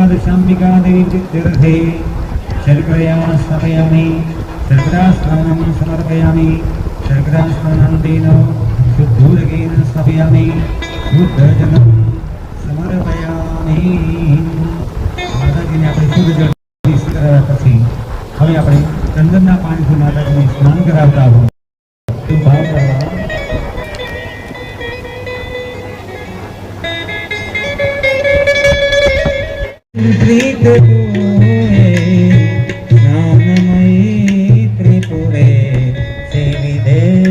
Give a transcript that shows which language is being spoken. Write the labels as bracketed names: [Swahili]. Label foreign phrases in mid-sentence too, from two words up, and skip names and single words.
[Sanskrit] दशाम्बिका देवी तीर्थे शर्करया स्थापयामि शर्करा स्नानं समर्पयामि शर्करा स्नानं तेन शुद्धोदकेन स्थापयामि शुद्धजलं समर्पयामि [Gujarati] माताजीने આપણે શુદ્ધ જળ કરાવ્યા પછી હવે આપણે ચંદનના પાણીથી માતાજીને સ્નાન કરાવતા હોય તો ભાવ કરવા [Sanskrit] प्रीत स्नानमयी त्रिपुरे सेविदे